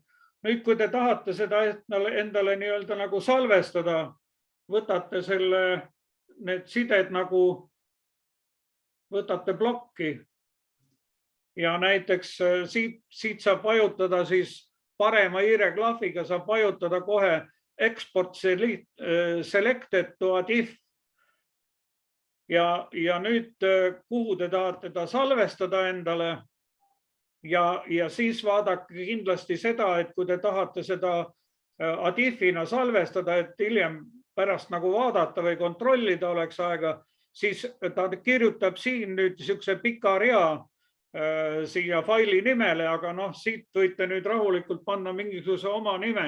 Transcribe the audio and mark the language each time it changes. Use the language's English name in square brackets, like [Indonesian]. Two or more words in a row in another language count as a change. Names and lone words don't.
[Estonian] Nüüd, kui te tahate seda endale nii-öelda nagu salvestada, võtate need sided nagu, võtate plokki ja näiteks siit saab vajutada siis parema hiireklahviga saab vajutada kohe [English] export selected to ADIF. [Estonian] Ja nüüd, kuhu te tahate ta salvestada endale ja siis vaadake kindlasti seda, et kui te tahate seda ADIF-ina salvestada, et hiljem pärast nagu vaadata või kontrollida oleks aega, siis ta kirjutab siin nüüd niisuguse pika rea siia faili nimele, aga siit võite nüüd rahulikult panna mingisuguse oma nime.